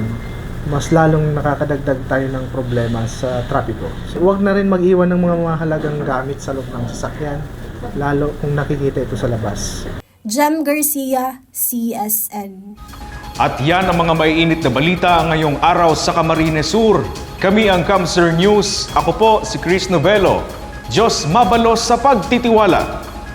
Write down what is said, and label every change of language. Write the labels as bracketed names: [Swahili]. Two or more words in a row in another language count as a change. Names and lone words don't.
[Filipino] Mas lalong nakakadagdag tayo ng problema sa trapiko. So, huwag na rin mag-iwan ng mga mahalagang gamit sa loob ng sasakyan, lalo kung nakikita ito sa labas. Jem Garcia, CSN. At yan ang mga maiinit na balita ngayong araw sa Camarines Sur. Kami ang Kamsur News. Ako po si Chris Novelo. [Bikol] Diyos mabalos [Filipino] sa pagtitiwala.